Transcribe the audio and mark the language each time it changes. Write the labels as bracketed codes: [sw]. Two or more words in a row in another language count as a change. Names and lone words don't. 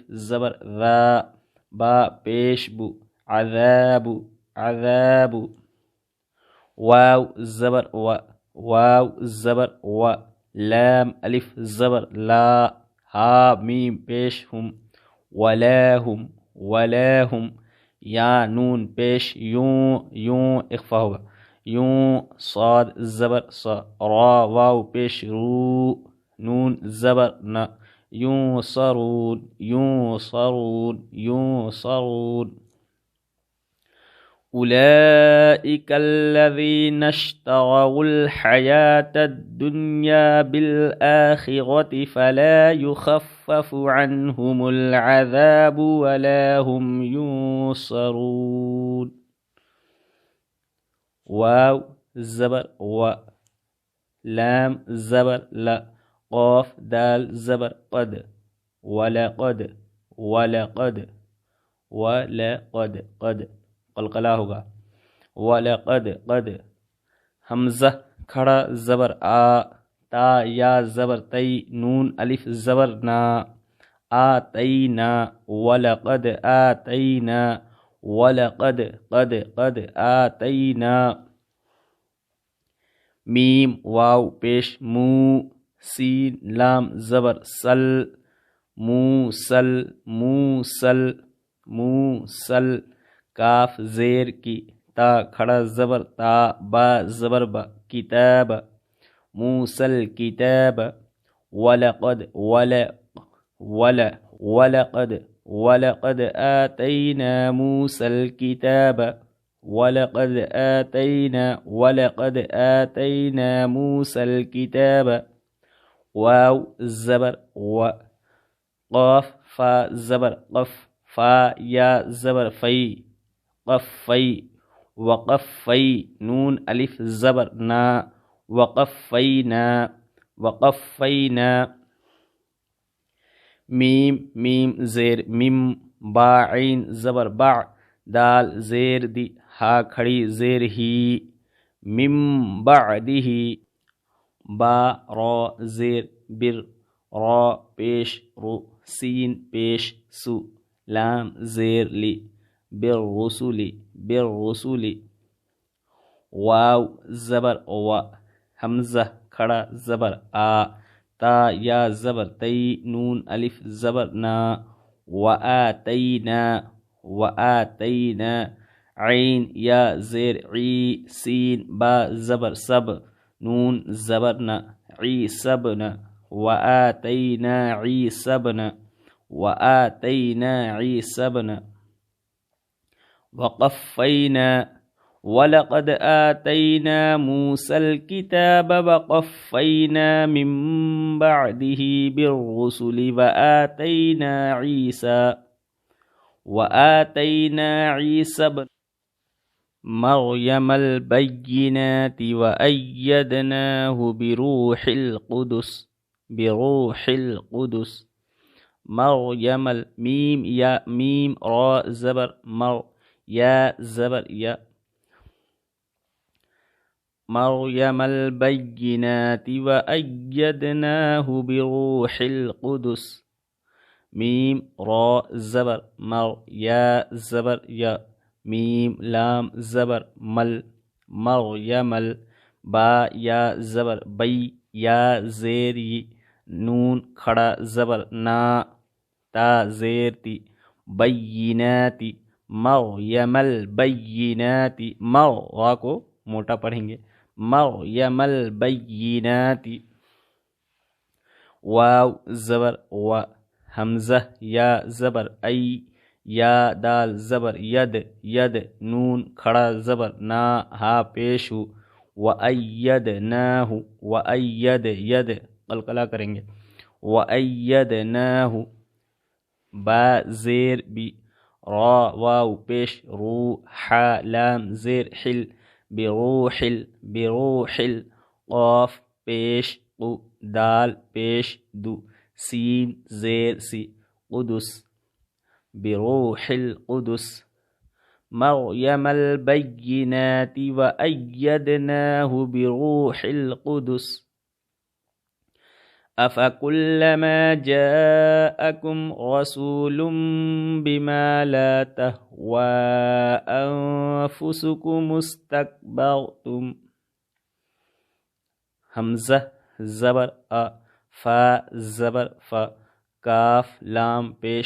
[ur] زبر ذا، با پیش بو، عذاب عذاب، واو زبر و، واو زبر و، لام الف زبر لا، ہا میم پیش ہم، ولاہم ولاہم، یا نون پیش یوں، یوں اخفا ہوگا، یوں، صاد زبر صا، را واو پیش رو، نون زبر نا، [ar] ینصرون ینصرون ینصرون۔ اولئک الذین اشتروا الحیاة الدنیا بالآخرة فلا یخفف عنہم العذاب ولا هم ینصرون۔ [ur] واو زبر و، لام زبر لا، قاف دال زبر قد، [ar] ولقد ولقد ولقد [ur] قد قلقلہ ہوگا، وَلَقَدْ قد، حمزہ کھڑا زبر آ، تا یا زبر تی، نون الف زبر نا، آتینا، [ar] وَلَقَدْ آتینا وَلَقَدْ قد قد آتینا، [ur] میم واو پیش مو، سین لام زبر سل، موسل موسل موسل، کاف زیر کی، تا کھڑا زبر تا، با زبر با، کتاب، [ar] موسل کتاب، ولقد ولقد ولقد آتینا موسى الكتاب، ولقد آتینا موسى الكتاب، [ur] واو زبر و، قاف فا زبر قف، فا یا زبر فی، قفی، وقفی، نون الف زبر نا، [ar] وقفینا، وقفینا، [ur] میم میم زیر مم، با عین زبر با، دال زیر دی، ہا کھڑی زیر ہی، مم بعدہ، با را زیر بر، را پیش رو، سین پیش سو، لام زیر لی، [ar] بالرسل بالرسل، [ur] واو زبر و، حمزہ کھڑا زبر آ، تا یا زبر تی، نون الف زبر نا، [ar] وآتینا وآتینا، [ur] عین یا زیر عی، سین با زبر سب، نون زبر نا، [ar] عیسی ابن، وآتینا عیسی ابن، وآتینا عیسی ابن، وقفینا، وَلَقَدْ آتَيْنَا مُوسَى الْكِتَابَ وَقَفَّيْنَا مِن بَعْدِهِ بِالرُّسُلِ وَآتَيْنَا عِيسَى ابْنَ مَرْيَمَ الْبَيِّنَاتِ وَأَيَّدْنَاهُ بِرُوحِ الْقُدُسِ مریم المیم [ur] یا میم را زبر مر، یا زبر یا، [ar] مریم البینات وأیدناہ بروح القدس، [ur] میم را زبر مر، یا زبر یا، میم لام زبر مل، مریم ال، با یا زبر بی، یا زیر ی، نون کھڑا زبر نا، تا زیر تی، بیناتی، [ar] مریم البیناتی، [ur] مر را کو موٹا پڑھیں گے، [ar] مریم البیناتی، [ur] واو زبر و، حمزہ یا زبر ای، یا دال زبر ید، ید نون کھڑا زبر نا، ہا پیش ہو، وَأَيَّدْنَاهُ، وَأَيَّد ید قلقلہ کریں گے، وَأَيَّدْنَاهُ، با زیر بی، را واو پیش رو، حا لام زیر حل، بروح قاف پیش قو، دال پیش دو، سین زیر سی، [ar] قدس بروح القدس، مریم البینات وأیدناہ بروح القدس، أَفَكُلَّمَا جَاءَكُمْ رَسُولٌ بِمَا لَا تَهْوَى أَنفُسُكُمُ اسْتَكْبَرْتُمْ، [ur] حمزہ زبر أ، فا زبر فا، کاف لام پیش